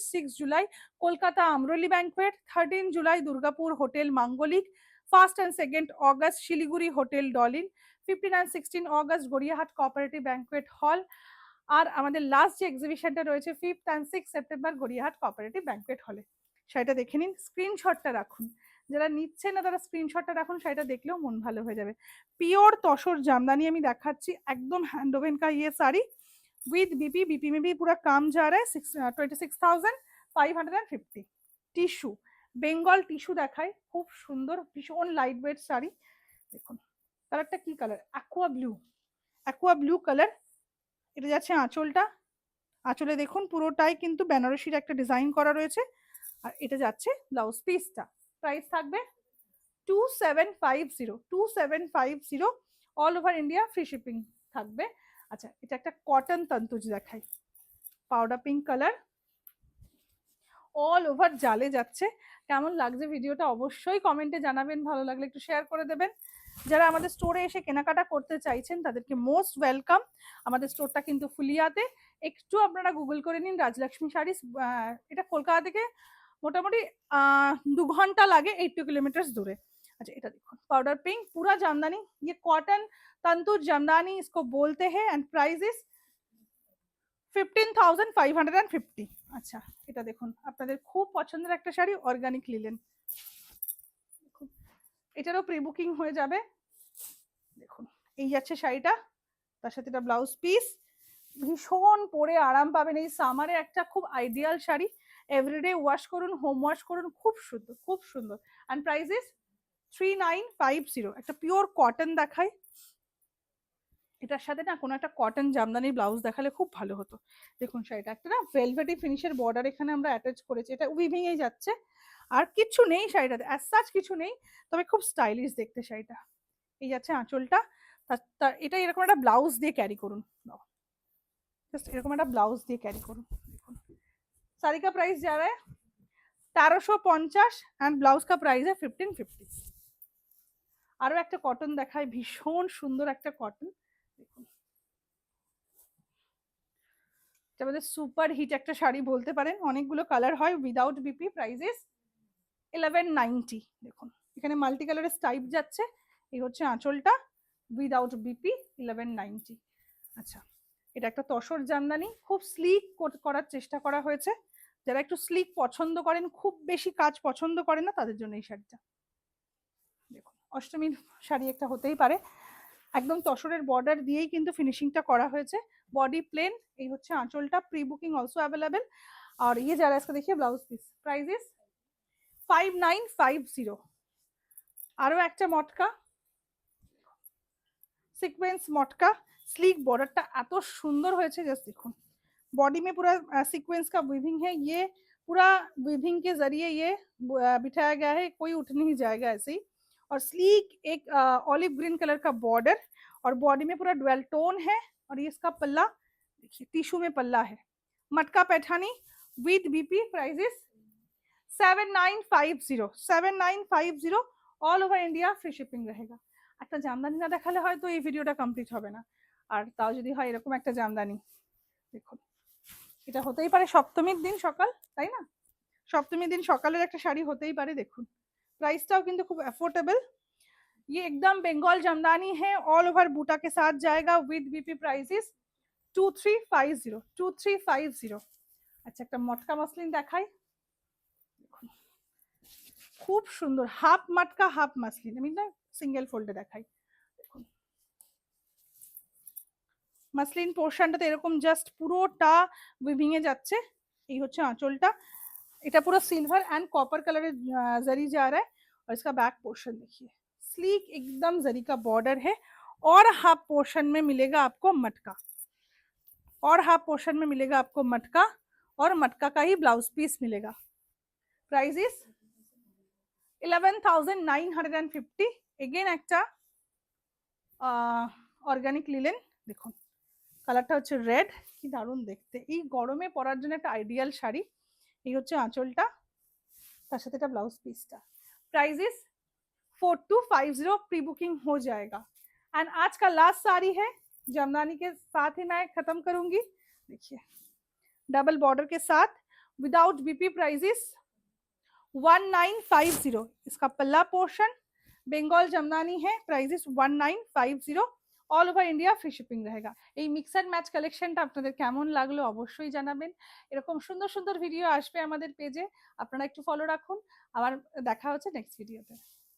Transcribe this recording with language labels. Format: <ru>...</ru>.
<bn>6 July Kolkata আমরলি banquet, 13 July Durgapur hotel মাঙ্গলিক, 1 and 2 August Siliguri hotel ডলিন, 15 and 16 August Gariahat cooperative banquet হল। আর আমাদের লাস্ট যে এক্সিবিশনটা রয়েছে 5 and 6 September Gariahat cooperative banquet হলে। শাড়িটা দেখে নিন, স্ক্রিনশটটা রাখুন, যারা নিচ্ছেন না তারা স্ক্রিনশটটা রাখুন, শাড়িটা দেখলেও মন ভালো হয়ে যাবে।</bn> <hi>পিওর तसर जामदानी</hi> <bn>আমি দেখাচ্ছি, একদম</bn> <hi>हैंड ओवन का ये साड़ी विद बीपी। बीपी में भी पूरा काम जा रहा है। 26,550।</hi> <bn>টিস্যু, বেঙ্গল টিস্যু দেখায়, খুব সুন্দর ভীষণ লাইট ওয়েট শাড়ি। দেখুন কালারটা কি colour, aqua blue, aqua blue colour. এটা যাচ্ছে আঁচলটা, আঁচলে দেখুন পুরোটাই কিন্তু বেনারসির একটা ডিজাইন করা রয়েছে। আর এটা যাচ্ছে ব্লাউজ পিসটা। প্রাইস থাকবে 2750। 2750। All over India free shipping থাকবে। আচ্ছা, এটা একটা কটন তন্তুজ দেখাই, powder pink colour, all over জালে যাচ্ছে। কেমন লাগছে ভিডিওটা অবশ্যই কমেন্টে জানাবেন, ভালো লাগলে একটু শেয়ার করে দেবেন। যারা আমাদের স্টোরে এসে কেনাকাটা করতে চাইছেন তাদেরকে মোস্ট ওয়েলকাম। আমাদের স্টোরটা কিন্তু ফুলিয়াতে, একটু আপনারা গুগল করে নিন রাজলক্ষ্মী শাড়িস। এটা কলকাতা থেকে মোটামুটি 2 ঘন্টা লাগে, 80 কিলোমিটার দূরে।</bn> <hi>अच्छा,</hi> <bn>এটা দেখুন</bn> <hi>पाउडर पिंक, पूरा जामदानी, ये कॉटन तंतुर जामदानी इसको बोलते हैं। And price is 15,550।</hi> <bn>আচ্ছা, এটা দেখুন আপনাদের খুব পছন্দের একটা শাড়ি, অর্গানিক লিলেন। দেখুন এটারও প্রি বুকিং হয়ে যাবে। দেখুন এই যাচ্ছে শাড়িটা, তার সাথে এটা ব্লাউজ পিস। ভীষণ পরে আরাম পাবেন, এই সামারে একটা খুব আইডিয়াল শাড়ি। এভরিডে ওয়াশ করুন, হোম ওয়াশ করুন, খুব সুন্দর খুব সুন্দর। এন্ড প্রাইস ইজ 3950 একটা পিওর কটন দেখাই, এটার সাথে না কোনো একটা কটন জামদানি ব্লাউজ দেখালে খুব ভালো হতো। দেখুন শাড়িটা একটা না ভেলভেটি ফিনিশের বর্ডার এখানে আমরা অ্যাটাচ করেছি, এটা উইভিং এই যাচ্ছে, আর কিছু নেই শাড়িটাতে, অ্যাজ সাচ কিছু নেই, তবে খুব স্টাইলিশ দেখতে শাড়িটা। এই যাচ্ছে আঁচলটা, তার এটা এরকম একটা ব্লাউজ দিয়ে ক্যারি করুন, জাস্ট এরকম একটা ব্লাউজ দিয়ে ক্যারি করুন। দেখুন</bn> <hi>साड़ी का प्राइस जा रहा है 1350 एंड ब्लाउज का प्राइस है 1550।</hi> <bn>আরো একটা কটন দেখায়, ভীষণ সুন্দর একটা কটন, দেখুন এটা আমাদের সুপার হিট একটা শাড়ি বলতে পারেন, অনেকগুলো কালার হয়, উইদাউট বিপি, প্রাইস ইজ 1190। দেখুন এখানে মাল্টি কালারের স্টাইপ যাচ্ছে, এই হচ্ছে আঁচলটা, উইদাউট বিপি 1190। আচ্ছা এটা একটা তসর জামদানি, খুব স্লিক করার চেষ্টা করা হয়েছে, যারা একটু স্লিক পছন্দ করেন, খুব বেশি কাজ পছন্দ করেন না, তাদের জন্য এই শাড়িটা। দেখুন অষ্টমীর শাড়ি একটা হতেই পারে, একদম তসরের বর্ডার দিয়েই কিন্তু ফিনিশিংটা করা হয়েছে, বডি প্লেন, এই হচ্ছে আঁচলটা, প্রি বুকিং অলসো অ্যাভেলেবেল।</bn> <hi>और ये जा रहा है इसका देखिए ब्लाउज पीस, प्राइस इज 5950।</hi> <bn>আরো একটা মটকা, সিকোয়েন্স মটকা,</bn> <hi>स्लीक बॉर्डरটা</hi> <bn>এত সুন্দর হয়েছে, জাস্ট দেখুন</bn> <hi>बॉडी में पूरा सीक्वेंस का वीविंग है, ये पूरा वीविंग के जरिए ये बिठाया गया है, कोई उठ नहीं जाएगा ऐसे ही। और स्लीक एक ऑलिव ग्रीन कलर का बॉर्डर, और बॉडी में पूरा डुअल टोन है, और ये इसका पल्ला देखिए टिश्यू में पल्ला है, मटका Paithani with BP, price is 7950। 7950 all over India, free shipping रहेगा।</hi> <bn>একটা জামদানি না দেখালে হয়তো এই ভিডিওটা কমপ্লিট হবে না, আর তাও যদি হয় এরকম একটা জামদানি, দেখুন এটা হতেই পারে সপ্তমীর দিন সকাল, তাই না, সপ্তমীর দিন সকালের একটা শাড়ি হতেই পারে। দেখুন প্রাইসটাও কিন্তু খুব অ্যাফোর্ডেবল,</bn> <hi>ये एकदम बंगाल जामदानी है, ऑल ओवर बूटा के साथ जाएगा विद बीपी, प्राइस इज 2350। 2350।</hi> <bn>আচ্ছা একটা মটকা মসলিন দেখাই, খুব সুন্দর, হাফ মটকা হাফ মসলিন, আমি না সিঙ্গেল ফোল্ডে দেখাই। দেখুন মসলিন পোর্শনটাতে এরকম জাস্ট পুরোটা উইভিং এ যাচ্ছে, এই হচ্ছে আঁচলটা, এটা পুরো</bn> <hi>सिल्वर एंड कॉपर कलर जरी जा रहा है, और इसका बैक पोर्शन देखिए स्लीक एकदम जरी का बॉर्डर है, और हाफ पोर्शन में मिलेगा आपको मटका, और हाफ पोर्शन में मिलेगा आपको मटका, और मटका का ही ब्लाउज पीस मिलेगा। Price is 11,950।</hi> <bn>এগেন একটা অর্গানিক লিলেন, দেখুন কালারটা হচ্ছে রেড, কি দারুণ দেখতে, এই গরমে পরার জন্য একটা আইডিয়াল শাড়ি। এই হচ্ছে আঁচলটা, তার সাথে এটা ব্লাউজ পিসটা,</bn> <hi>प्राइस इज 4250, प्री बुकिंग हो जाएगा। एंड आज का लास्ट साड़ी है, जमदानी के साथ ही मैं खत्म करूंगी, देखिए डबल बॉर्डर के साथ विदाउट बीपी, प्राइस इज 1950। इसका पल्ला पोर्शन बेंगल जमदानी है, price is 1950,</hi> <bn>all over India free shipping</bn> <hi>रहेगा।</hi> <bn>এই মিক্স অ্যান্ড ম্যাচ কালেকশনটা আপনাদের কেমন লাগলো অবশ্যই জানাবেন, এরকম সুন্দর সুন্দর ভিডিও আসবে আমাদের পেজে, আপনারা একটু ফলো রাখুন, আবার দেখা হচ্ছে নেক্সট ভিডিওতে।</bn>